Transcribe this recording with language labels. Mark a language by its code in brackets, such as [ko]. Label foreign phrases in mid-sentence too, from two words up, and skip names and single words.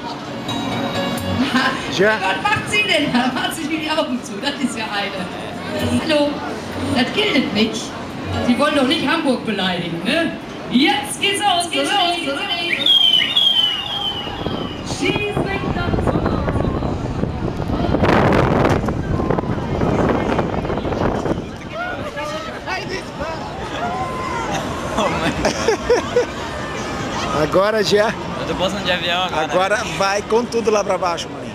[de] Ja. Was macht sie denn da? Macht sich die Augen zu, das ist ja eine. Hallo, das gilt nicht. Sie wollen doch nicht Hamburg beleidigen, ne? Jetzt geht's los, geht's los. Schieß mich doch so. [pt] Agora já. Eu tô passando de avião agora. Agora vai com tudo lá pra baixo, maninho.